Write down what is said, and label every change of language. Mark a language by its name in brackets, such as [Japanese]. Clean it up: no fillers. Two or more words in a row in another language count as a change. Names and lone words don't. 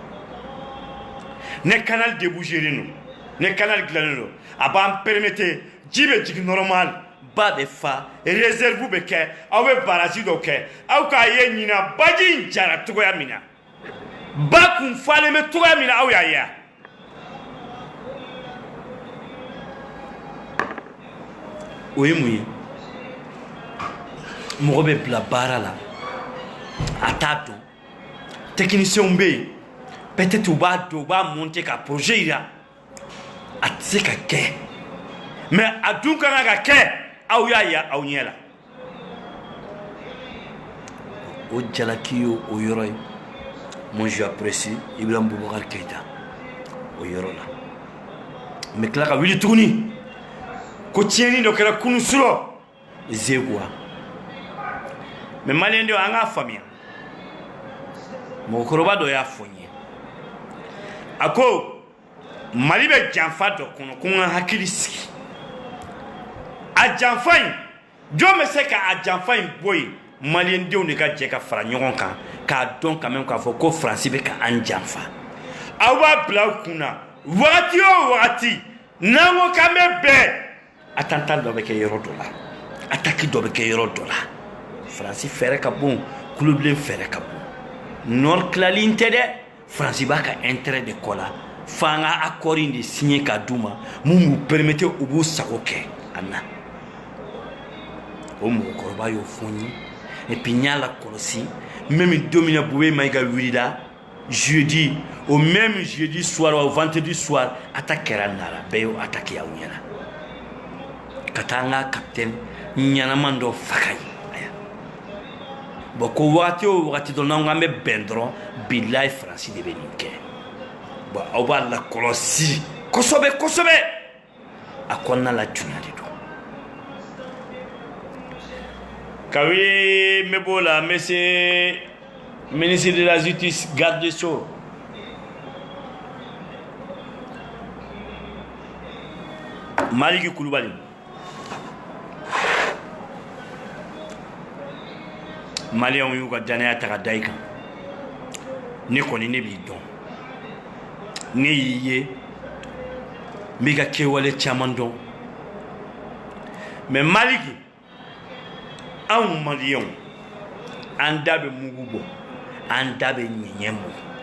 [Bambara] ne canal déboucheren don ne canal dilannen don a b'an permettre ji bɛ jigin normal ba bɛ fa réserve bɛ kɛ aw bɛ barrage dɔ kɛ aw k'a ye ɲina baji in jara cogoya min na ba kun falen bɛ cogoya min na aw y'a ye o ye mun ye mɔgɔ bɛ bila baara la a t'a dɔn techniciens bɛ yen peut-être u b'a dɔn u b'a monter ka projet yira a tɛ se ka kɛ mais a dun ka kan ka kɛ aw y'a ye aw ɲɛ la o jalaki ye o yɔrɔ ye [French] moi j'apprécie [Bambara] Ibrahim Boubacar Keïta o yɔrɔ la n bɛ tila ka wuli tuguni ko tiɲɛni dɔ kɛra kunu surɔ Zeguwa mais maliyɛn denw an k'a faamuya mɔgɔkɔrɔba dɔ y'a fɔ n ye a ko Mali bɛ janfa dɔ kɔnɔ ko n ka hakili sigi a janfa in jɔn bɛ se k'a janfa in bɔ yen maliyɛn denw de ka jɛ ka fara ɲɔgɔn kan k'a dɔn [French] quand même [Bambara] k'a fɔ ko Faransi bɛ ka an janfa aw b'a bila aw kunna wagati o wagati n'an ko k'an bɛ bɛn attentat dɔ bɛ kɛ yɔrɔ dɔ la attaque dɔ bɛ kɛ yɔrɔ dɔ la Faransi fɛrɛ ka bon kulobilen fɛrɛ ka bon nord tilali tɛ dɛ Faransi b'a ka intérêt de kɔ la f'an ka accord in de signer ka d'u ma mun b'u permettre u b'u sago kɛ a na o mɔgɔkɔrɔba y'o fɔ n ye [French] et puis [Bambara] n y'a lakɔlɔsi même don min na Bube Mayiga wulila [French] jeudi au même jeudi soir ou vendredi soir attaque [Bambara] kɛra Nara bɛɛ y'o attaque aw ɲɛna ka taa an ka capitaine ɲɛnaman dɔ faga yen bon ko wagati o wagati dɔ n'an k'an bɛ bɛn dɔrɔn bilahi Faransi de bɛ nin kɛ bon aw b'a lakɔlɔsi kosɛbɛ kosɛbɛ a kɔnɔna la juguya de don kawi n bɛ b'o la n bɛ se [French] ministre de la justice garde des sceaux [Bambara] Maliki Kulubali maliyɛnw y'u ka danaya ta ka da i kan ne kɔni ne b'i dɔn ne y'i ye n b'i ka kɛwale caman dɔn mais Maliki anw maliyɛnw an da bɛ mugu bɔ an da bɛ ɲɛɲɛ mɔ